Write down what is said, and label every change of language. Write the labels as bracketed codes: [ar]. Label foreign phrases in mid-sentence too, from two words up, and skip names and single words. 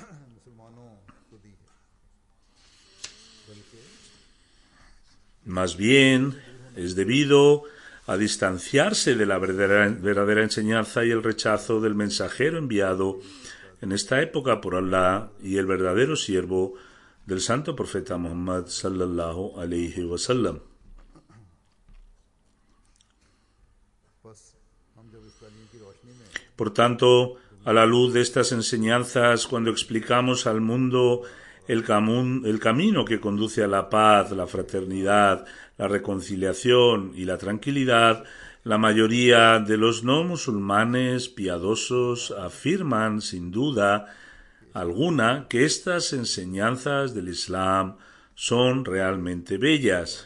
[es] Más bien, es debido a distanciarse de la verdadera enseñanza y el rechazo del mensajero enviado en esta época por Allah y el verdadero siervo del santo profeta Muhammad [ar] صلى الله عليه وسلم. [es] Por tanto, a la luz de estas enseñanzas, cuando explicamos al mundo el camino que conduce a la paz, la fraternidad, la reconciliación y la tranquilidad, la mayoría de los no musulmanes piadosos afirman sin duda alguna que estas enseñanzas del Islam son realmente bellas.